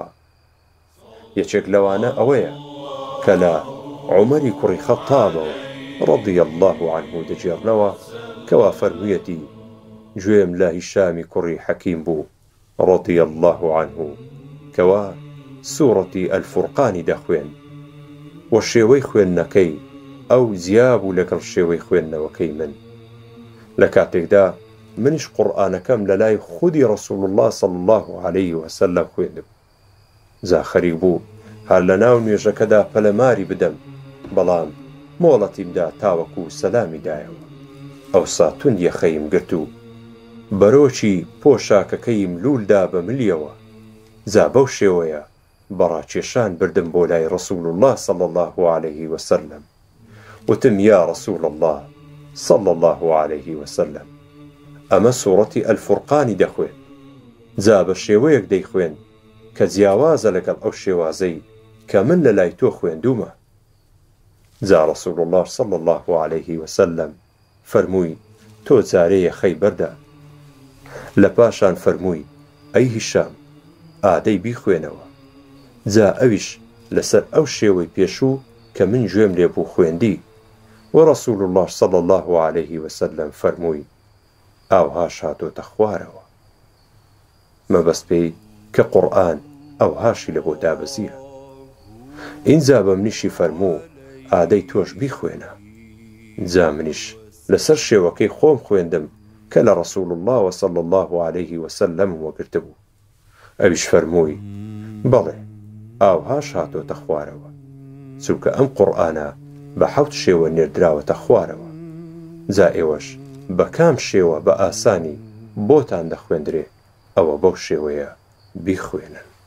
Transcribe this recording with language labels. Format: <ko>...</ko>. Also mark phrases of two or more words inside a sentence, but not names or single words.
<ckb>یەکێک لەوانە ئەوەیە کە لە عومەری کوڕی خەتابەوە</ckb> <ar>ڕەضی الله عنه</ar> <ckb>دەجێڕنەوە کەوا فەرموویەتی گوێم لە هیشامی کوڕی حەکیم بوو</ckb> <ar>ڕەضی الله عنه</ar> <ckb>کەوا سوورەتی ئەلفورقانی دەخوێن و شێوەی خوێندنەکەی ئەو جیابوو لەگەڵ شێوەی خوێندنەوەکەی من. لە کاتێکدا منیش قورئانەکەم لە لای خودی ڕەسوول الله</ckb> <ar>صلی الله عليه وسلم</ar> <ckb>خوێندم. جا خەریک بوو هەر لە ناو نوێژەکەدا پەلەماری بدەم، بەڵام مۆڵەتیمدا تاوەکو سەلامی دایەوە. ئەوسا توند یەخەیم گرت و بەرۆکی پۆشاکەکەیم لولدا بە ملیەوە. جا بەو شێوەیە بەڕاکێشان بردم بۆ لای ڕەسوول الله</ckb> <ar>صلی الله عليه وسلم</ar> <ckb>وتم یا ڕەسوول الله</ckb> <ar>صلی الله عليه وسلم</ar> <ckb>ئەمە سوورەتی ئەلفورقانی دەخوێن، جا بە شێوەیەک دەیخوێن کە جیاوازە لەگەڵ ئەو شێوازەی کە من لە لای تۆ خوێندومە. جا ڕەسوول الله</ckb> <ar>صلی الله عليه وسلم</ar> <ckb>فەرمووی تۆ جارەیە خەی بەردە. لە پاشان فەرمووی ئەی هیشام ئادەی بیخوێنەوە. جا ئەویش لەسەر ئەو شێوەی پێشوو کە من گوێم لێبوو خوێندی و ڕەسوول الله</ckb> <ar>صلی الله عليه وسلم</ar> <ckb>فەرمووی ئاوهاش هاتۆتە خوارەوە. مەبەست پێی کە قورئان ئەوهاشی لە بۆ دابەزیە. ئینجا بە منیشی فەرموو ئادەی تۆش بیخوێنە. جا منیش لەسەر شێوەکەی خۆم خوێندم کە لە ڕەسوول الله</ckb> <ar>صلی الله عليه وسلم</ar> <ckb>وەگرتبوو. ئەویش فەرمووی بەڵێ ئاوهاش هاتۆتە خوارەوە، چونکە ئەم قورئانە بە 7 شێوە نێردراوەتە خوارەوە. جا ئێوەش بە کام شێوە بە ئاسانی بۆتان دەخوێندرێ ئەوە بەو شێوەیە بیخوێنن.</ckb>